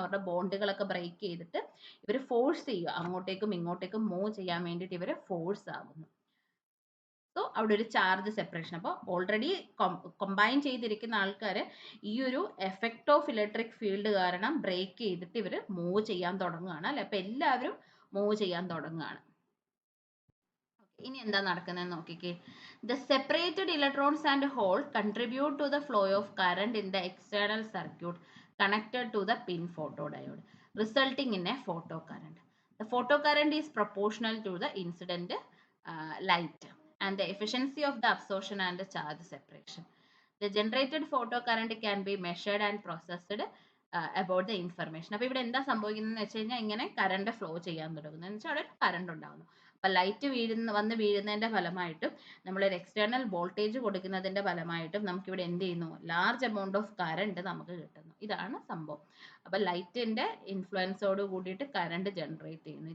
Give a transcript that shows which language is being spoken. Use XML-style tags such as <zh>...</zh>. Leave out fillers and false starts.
<ml>അവരുടെ ബോണ്ടുകളൊക്കെ ബ്രേക്ക് ചെയ്തിട്ട് ഇവർ ഫോഴ്സ് ചെയ്യുക, അങ്ങോട്ടേക്കും ഇങ്ങോട്ടേക്കും മൂവ് ചെയ്യാൻ വേണ്ടിയിട്ട് ഇവർ ഫോഴ്സ് ആകുന്നു. സോ അവിടെ ഒരു ചാർജ് സെപ്പറേഷൻ. അപ്പോൾ ഓൾറെഡി കമ്പൈൻ ചെയ്തിരിക്കുന്ന ആൾക്കാർ ഈ ഒരു എഫക്റ്റ് ഓഫ് ഇലക്ട്രിക് ഫീൽഡ് കാരണം ബ്രേക്ക് ചെയ്തിട്ട് ഇവർ മൂവ് ചെയ്യാൻ തുടങ്ങുകയാണ് അല്ലെ. അപ്പോൾ എല്ലാവരും മൂവ് ചെയ്യാൻ തുടങ്ങുകയാണ്. ഇനി എന്താ നടക്കുന്നതെന്ന് നോക്കിക്കേ.</ml> <en>The separated electrons and hole contribute to the flow of current in the external circuit connected to the pin photodiode, resulting in a photocurrent. The photocurrent is proportional to the incident light and the efficiency of the absorption and the charge separation. The generated photocurrent can be measured and processed about the information.</en> <ml>അപ്പോൾ ഇവിടെ എന്താ സംഭവിക്കുന്നതെന്ന് വെച്ച് കഴിഞ്ഞാൽ ഇങ്ങനെ current flow ചെയ്യാൻ തുടങ്ങുന്നു എന്ന് വെച്ചാൽ അവിടെ കറണ്ട് ഉണ്ടാകുന്നു. അപ്പോൾ ലൈറ്റ് വന്ന് വീഴുന്നതിൻ്റെ ഫലമായിട്ടും നമ്മളൊരു എക്സ്റ്റേണൽ വോൾട്ടേജ് കൊടുക്കുന്നതിൻ്റെ ഫലമായിട്ടും നമുക്കിവിടെ എന്ത് ചെയ്യുന്നു? ലാർജ് എമൗണ്ട് ഓഫ് കറണ്ട് നമുക്ക് കിട്ടുന്നു. ഇതാണ് സംഭവം. അപ്പോൾ ലൈറ്റിൻ്റെ ഇൻഫ്ലുവൻസോട് കൂടിയിട്ട് കറണ്ട് ജനറേറ്റ് ചെയ്യുന്നു.</ml>